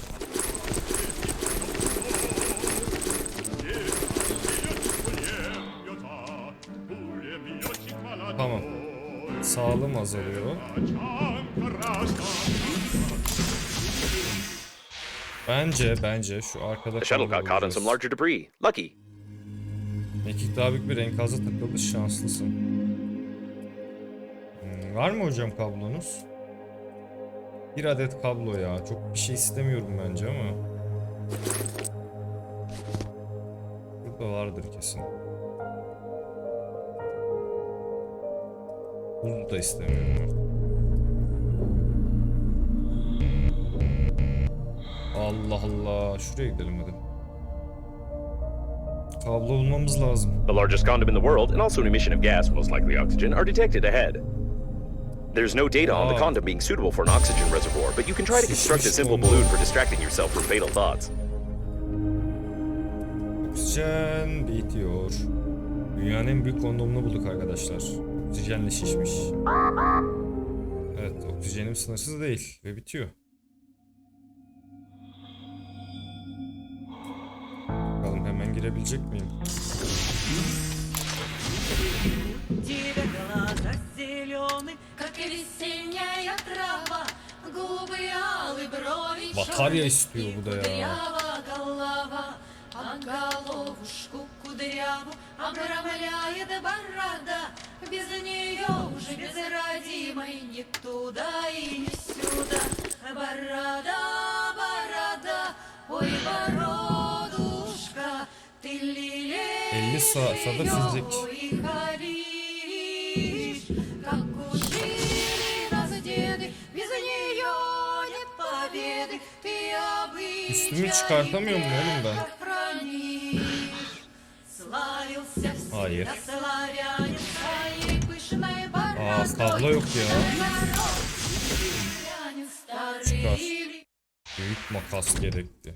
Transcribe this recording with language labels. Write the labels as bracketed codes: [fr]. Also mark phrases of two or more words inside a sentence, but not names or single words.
[tr] Tamam. Sağlığım azalıyor. Bence şu arkada [en] The shuttle got caught in some larger debris. Lucky. [tr] Mekik daha büyük bir enkaza takıldı. Şanslısın. Var mı hocam kablonuz? Bir adet kablo ya. Çok bir şey istemiyorum bence ama. Burada vardır kesin. Bunu da istemiyorum artık. Allah Allah. Şuraya gidelim hadi. Kablo bulmamız lazım. [en] The largest condom in the world, and also an emission of gas, most likely oxygen, are detected ahead. There's no data on the condom being suitable for an oxygen reservoir, but you can try to construct a simple balloon for distracting yourself from fatal thoughts. [tr] Oksijen bitiyor. Dünyanın en büyük kondomunu bulduk arkadaşlar. Oksijenle şişmiş. Evet, oksijenim sınırsız değil ve bitiyor. Bakalım hemen girebilecek miyim? [ru] Тебя глаза зеленый, как весенняя трава, губы алые, брови [tr] Batarya [ru] черные, [tr] istiyor [ru] и [tr] bu da ya. [ru] кудрява голова, а головушку кудряву обрамляет борода. Без нее уже без родимой ни туда и ни сюда. Борода, ой, бородушка, ты лелеешь [tr] 50 sayfada fizik. [ru] и халишь, как учили нас деды. Без нее нет победы. Ты [tr] Üstümü çıkartamıyor muyum oğlum ben? Hayır. Aa, kablo yok ya. Çıkar. Büyük makas gerekti.